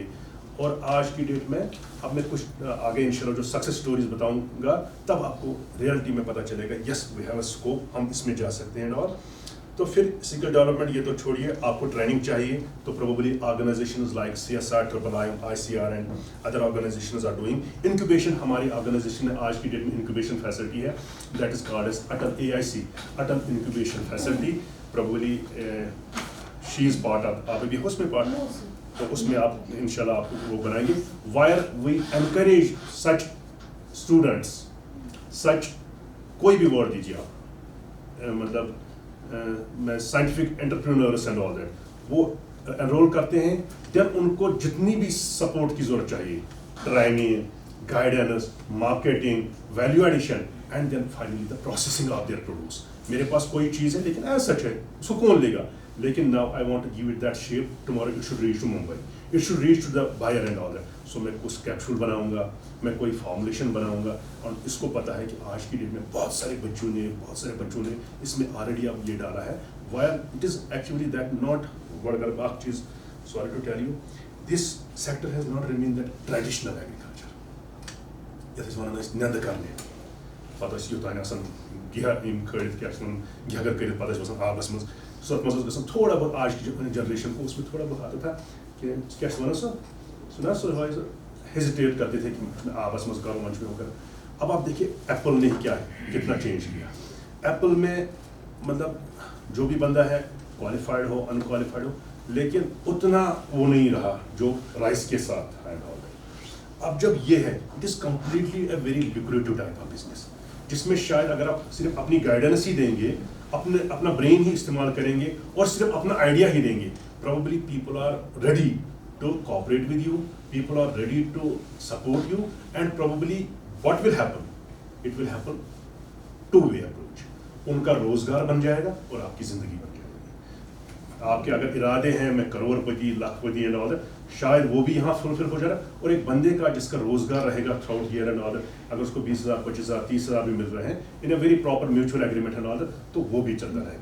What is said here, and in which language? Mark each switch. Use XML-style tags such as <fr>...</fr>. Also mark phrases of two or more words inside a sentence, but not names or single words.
<ur>اور آج کی ڈیٹ میں اب میں کچھ آگے انشاءاللہ جو</ur> <en>success stories</en> <ur>بتاؤں گا تب آپ کو ریئلٹی میں پتہ چلے گا,</ur> <en>yes we have a scope,</en> <ur>ہم اس میں جا سکتے ہیں. اور تو پھر</ur> <en>skill development</en> <ur>یہ تو چھوڑیے, آپ کو ٹریننگ چاہیے, تو</ur> <en>probably organizations like CSR, IIM, ICR and other organizations are doing.</en> <ur>انکوبیشن ہماری آرگنائزیشن میں آج کی ڈیٹ میں</ur> <en>incubation facility</en> <ur>ہے,</ur> <en>that is called as Atal AIC, Atal incubation facility. probably she is part of,</en> <ur>آپ ابھی ہو اس میں پارٹ, تو اس میں آپ انشاءاللہ آپ وہ بنائیں گے.</ur> <en>where we encourage such students, such</en> <ur>کوئی بھی</ur> <en>ورڈ</en> <ur>دیجیے آپ, مطلب میں</ur> <en>scientific entrepreneurs and all that,</en> <ur>وہ انرول کرتے ہیں.</ur> <en>دین</en> <ur>ان کو جتنی بھی سپورٹ کی ضرورت چاہیے,</ur> <en>training, guidance, marketing, value addition, and then finally the processing of their products.</en> <ur>میرے پاس کوئی چیز ہے لیکن</ur> <en>as such</en> <ur>ہے, اس کو کون لے گا, لیکن</ur> <en>now I want to give it that shape, tomorrow it should reach to Mumbai, it should reach to the buyer and all that.</en> <ur>سو میں کچھ کیپسول بناؤں گا, میں کوئی فارمولیشن بناؤں گا, اور اس کو پتہ ہے کہ آج کی ڈیٹ میں بہت سارے بچوں نے اس میں آلریڈی اب یہ ڈالا ہے.</ur> <en>where it is actually that not</en> <ur>اگر باقی چیز,</ur> <en>sorry to tell you, this sector has not remained that traditional agriculture.</en> <ks>یتھ ونان نیندٕ کرنے, پتہٕ ٲسۍ یوٚتانۍ آسان یِم کھٲلِتھ کیٛاہ چھِ وَنان گھگر کٔرِتھ, پتہٕ ٲسۍ وَسان آبس منٛز, سۄ منٛز اوس گژھان تھوڑا بہت,</ks> <ur>آج کی جنریشن کو اس میں تھوڑا بہت آتا تھا کہ</ur> <ks>کیا چھِ وَنان سُہ</ks> <ur>ہیزیٹیٹ کرتے تھے کہ</ur> <ks>آبس منٛز کرو, وۄنۍ چھُ مےٚ کرُن.</ks> <ur>اب آپ دیکھیے ایپل نے کیا کتنا چینج کیا. ایپل میں مطلب جو بھی بندہ ہے, کوالیفائڈ ہو ان کوالیفائڈ ہو, لیکن اتنا وہ نہیں رہا جو رائس کے ساتھ ہے. اب جب یہ ہے,</ur> <en>it is completely a very lucrative type of business,</en> <ur>جس میں شاید اگر آپ صرف اپنی گائیڈنس ہی دیں گے, اپنا برین ہی استعمال کریں گے اور صرف اپنا آئیڈیا ہی دیں گے,</ur> <en>probably people are ready to cooperate with you, people are ready to support you, and probably what will happen, it will happen two-way approach.</en> <ur>ان کا روزگار بن جائے گا اور آپ کی زندگی بن جائے گی. آپ کے اگر ارادے ہیں میں کروڑ پتی, لاکھ پتی</ur> <en>and all that,</en> <ur>شاید وہ بھی یہاں فلفل ہو جائے گا. اور ایک بندے کا جس کا روزگار رہے گا</ur> <en>throughout year and all that,</en> <ur>اگر اس کو 20,000, 25,000, 30,000 بھی مل رہے ہیں</ur> <en>in a very proper mutual agreement and all that,</en> <ur>تو وہ بھی چلتا رہے گا.</ur>